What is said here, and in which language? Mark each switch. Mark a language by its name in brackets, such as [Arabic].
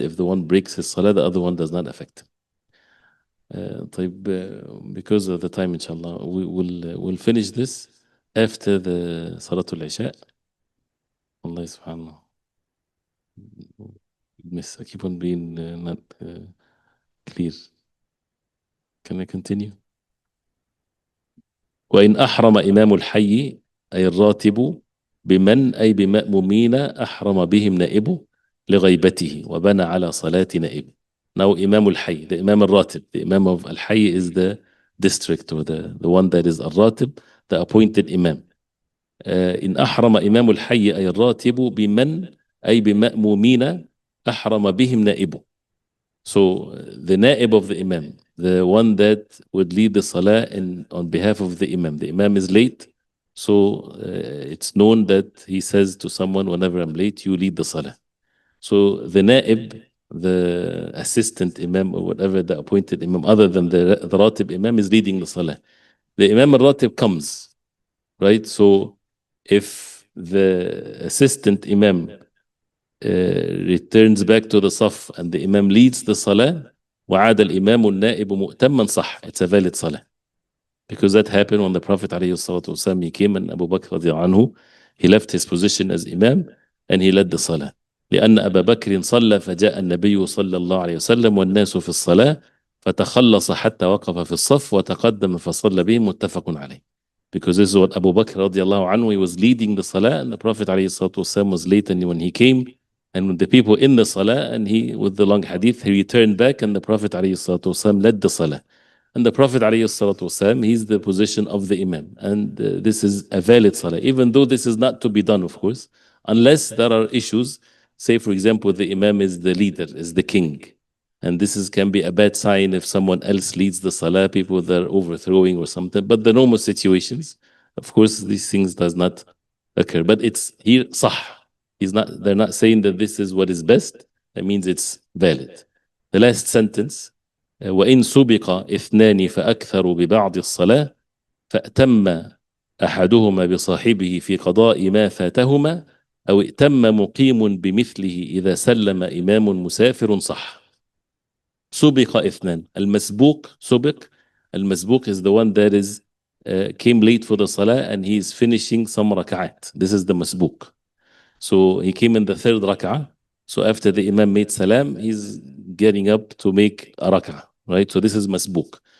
[English] If the one breaks his salah, the other one does not affect him. Because of the time, inshallah, we'll finish this after the Salatul Isha. Allah subhanahu. Miss, I keep on being not clear. Can I continue? [Arabic] وإن أحرم إمام الحي أي الراتب بمن أي بمأمومين أحرم بهم نائبه لغيبته وبنى على صلاة نائبه. [English] Now Imam al-Hayy, the Imam al-Ratib, the Imam of al-Hayy is the district or the one that is al-Ratib, the appointed Imam. [Arabic] إن أحرم إمام الحي أي الراتب بمن أي بمأمومين أحرم بهم نائبه. [English] So the naib of the Imam, the one that would lead the salah on behalf of the Imam is late, so it's known that he says to someone, whenever I'm late, you lead the salah. So the naib, the assistant imam or whatever, the appointed imam, other than the ratib imam, is leading the salah. The imam al-ratib comes, right? So if the assistant imam returns back to the saf and the imam leads the salah, [Arabic] وعاد الإمام النائب مؤتما صح, [English] it's a valid salah. Because that happened when the Prophet ﷺ, he came and Abu Bakr radiallahu anhu, he left his position as imam and he led the salah. [Arabic] لأن أبا بكر صلى فجاء النبي صلى الله عليه وسلم والناس في الصلاة فتخلص حتى وقف في الصف وتقدم فصلى بهم متفق عليه. [English] Because this is what Abu Bakr radiallahu anhu, he was leading the salah and the Prophet ﷺ was late, and when he came and with the people in the salah and he, with the long hadith, he returned back and the Prophet ﷺ led the salah. And the Prophet ﷺ, he's the position of the imam, and this is a valid salah, even though this is not to be done, of course, unless there are issues. Say, for example, the imam is the leader, is the king. And this can be a bad sign if someone else leads the salah, people that are overthrowing or something. But the normal situations, of course, these things does not occur. But it's here, sah. They're not saying that this is what is best. That means it's valid. The last sentence, [Arabic] وإن سبق اثنان فأكثر ببعض الصلاة فأتم أحدهما بصاحبه في قضاء ما فاتهما أو ائتم مقيم بمثله إذا سلم إمام مسافر صح. سبق اثنان. المسبوق, سبق. [English] المسبوق is the one that is came late for the salah and he is finishing some rak'at. This is the masbuk. So he came in the third rak'ah. So after the imam made salam, he's getting up to make a rak'ah, right? So this is masbuk.